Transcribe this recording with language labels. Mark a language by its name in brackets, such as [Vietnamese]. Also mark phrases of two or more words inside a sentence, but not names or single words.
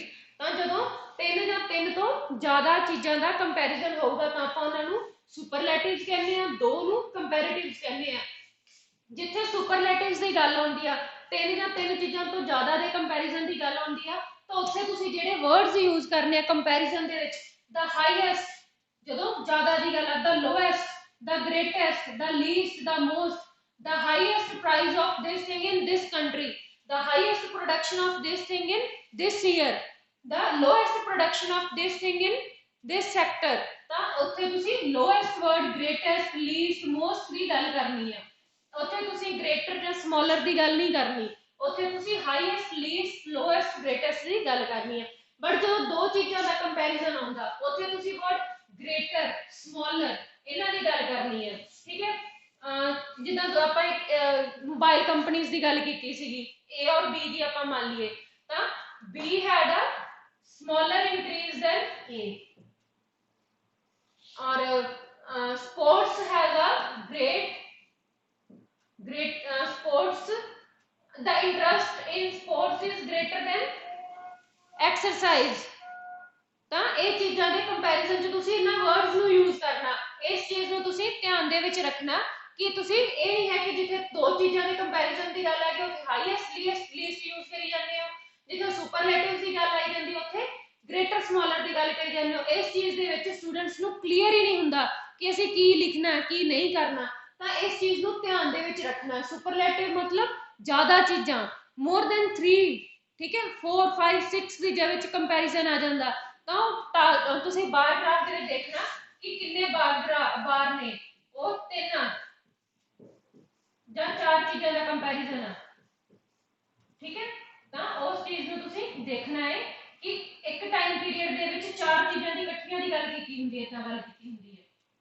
[Punjabi] ਤਾਂ ਜਦੋਂ 3 ਜਾਂ 3 ਤੋਂ ਜ਼ਿਆਦਾ ਚੀਜ਼ਾਂ ਦਾ ਕੰਪੈਰੀਜ਼ਨ ਹੋਊਗਾ ਤਾਂ ਆਪਾਂ ਉਹਨਾਂ ਨੂੰ ਸੁਪਰਲੈਟਿਵਸ ਕਹਿੰਦੇ ਆ, 2 ਨੂੰ ਕੰਪੈਰੀਟਿਵਸ ਕਹਿੰਦੇ ਆ। ਜਿੱਥੇ ਸੁਪਰਲੈਟਿਵਸ ਦੀ ਗੱਲ ਆਉਂਦੀ ਆ, 3 ਜਾਂ 3 ਚੀਜ਼ਾਂ ਤੋਂ ਜ਼ਿਆਦਾ ਦੇ ਕੰਪੈਰੀਜ਼ਨ ਦੀ ਗੱਲ ਆਉਂਦੀ ਆ, ਤਾਂ ਉੱਥੇ ਤੁਸੀਂ ਜਿਹੜੇ [English] words use [Punjabi] ਕਰਨੇ ਆ ਕੰਪੈਰੀਜ਼ਨ ਦੇ ਵਿੱਚ, [English] the highest [Punjabi] ਜਦੋਂ ਜ਼ਿਆਦਾ ਦੀ ਗੱਲ ਆ, [English] the lowest, the greatest, the least, the most, the highest price of this thing in this country, the highest production of this thing in this year, the lowest production of this thing in this sector। [Punjabi] ਤਾਂ ਉੱਥੇ ਤੁਸੀਂ [English] lowest word, greatest, least, most [Punjabi] ਦੀ ਗੱਲ ਕਰਨੀ ਹੈ, ਉੱਥੇ ਤੁਸੀਂ greater ਜਾਂ smaller ਦੀ ਗੱਲ ਨਹੀਂ ਕਰਨੀ, ਉੱਥੇ ਤੁਸੀਂ [English] highest, least, lowest, greatest [Punjabi] ਦੀ ਗੱਲ ਕਰਨੀ ਹੈ। ਬਟ ਜਦੋਂ 2 ਚੀਜ਼ਾਂ ਦਾ ਕੰਪੈਰੀਜ਼ਨ ਆਉਂਦਾ ਉੱਥੇ ਤੁਸੀਂ [English] word greater, smaller [Punjabi] ਇਹਨਾਂ ਦੀ ਗੱਲ ਕਰਨੀ ਹੈ, ਠੀਕ ਹੈ। ਜਿੱਦਾਂ ਆਪਾਂ ਮੋਬਾਈਲ ਕੰਪਨੀਆਂ ਦੀ ਗੱਲ ਕੀਤੀ ਸੀਗੀ, A ਔਰ B ਦੀ ਆਪਾਂ ਮੰਨ ਲਈਏ ਤਾਂ [English] B had a smaller increase than A, और sports has a great sports, the interest in sports is greater than exercise। [Punjabi] ਤਾਂ ਇਹ ਚੀਜ਼ਾਂ ਦੇ ਕੰਪੈਰੀਜ਼ਨ 'ਚ ਤੁਸੀਂ ਇਹਨਾਂ ਵਰਡਸ ਨੂੰ ਯੂਜ਼ ਕਰਨਾ, ਇਸ ਚੀਜ਼ ਨੂੰ ਤੁਸੀਂ ਧਿਆਨ ਦੇ ਵਿੱਚ ਰੱਖਣਾ ਕਿ ਤੁਸੀਂ ਇਹ ਨਹੀਂ ਹੈ ਕਿ ਜਿੱਥੇ 2 ਚੀਜ਼ਾਂ ਦੇ ਕੰਪੈਰੀਜ਼ਨ ਦੀ ਗੱਲ ਆ ਗਈ ਉੱਥੇ [English] highest least use [Punjabi] ਕਰੀ ਜਾਂਦੇ ਹੋ, ਜਿੱਥੇ ਸੁਪਰਲੈਟਿਵਸ ਦੀ ਗੱਲ ਆਈ ਜਾਂਦੀ ਉੱਥੇ [English] greater smaller [Punjabi] ਦੀ ਗੱਲ ਕਰੀ ਜਾਂਦੇ ਹੋ। ਇਸ ਚੀਜ਼ ਦੇ ਵਿੱਚ ਸਟੂਡੈਂਟਸ ਨੂੰ ਕਲੀਅਰ ਹੀ ਨਹੀਂ ਹੁੰਦਾ ਕਿ ਅਸੀਂ ਕੀ ਲਿਖਣਾ ਕੀ ਨਹੀਂ ਕਰਨਾ, ਤਾਂ ਇਸ ਚੀਜ਼ ਨੂੰ ਧਿਆਨ ਦੇ ਵਿੱਚ ਰੱਖਣਾ। ਸੁਪਰਲੈਟਿਵ ਮਤਲਬ ਜ਼ਿਆਦਾ ਚੀਜ਼ਾਂ, [English] more than 3, [Punjabi] ਠੀਕ ਹੈ, 4 5 6 ਦੀ ਵਿੱਚ ਕੰਪੈਰੀਜ਼ਨ ਆ ਜਾਂਦਾ, ਤਾਂ ਤੁਸੀਂ [English] bar graph [Punjabi] ਦੇ ਵਿੱਚ ਦੇਖਣਾ ਕਿ ਕਿੰਨੇ ਬਾਰ ਨੇ, ਉਹ 3 ਜਾਂ 4 ਚੀਜ਼ਾਂ ਦਾ ਕੰਪੈਰੀਜ਼ਨ ਆ, ਠੀਕ ਹੈ। ਤਾਂ ਉਸ ਚੀਜ਼ ਨੂੰ ਤੁਸੀਂ ਦੇਖਣਾ ਹੈ ਕਿ ਇੱਕ [English] time period [Punjabi] ਦੇ ਵਿੱਚ 4 ਚੀਜ਼ਾਂ ਦੀ ਇਕੱਠੀਆਂ ਦੀ ਗੱਲ ਕੀਤੀ ਹੁੰਦੀ ਹੈ, ਤਾਂ ਗੱਲ ਕੀਤੀ ਹੁੰਦੀ ਹੈ।